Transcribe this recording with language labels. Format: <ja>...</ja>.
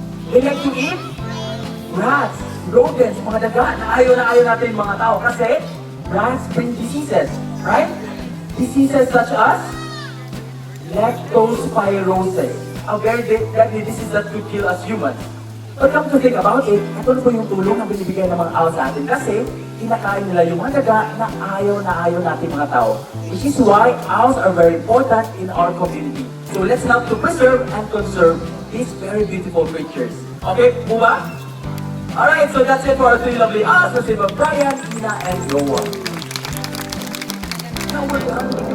<en>They like to eat rats, rodents,</en> <tl>mga daga na ayaw natin yung mga tao kasi</tl> <en>rats bring diseases, right? Diseases such as leptospirosis, a very deadly disease that could kill us humans. But come to think about it,</en> <tl>ito na po yung tulong na binibigay ng mga owls sa atin kasi kinakain nila yung mga daga na ayaw natin mga tao.</tl> <en>Which is why owls are very important in our community. So let's help to preserve and conserve these very beautiful creatures. Okay, Buba? Alright, so that's it for our three lovely owls. Let's say Brian, Ina, and Noah. Now we're done.</en>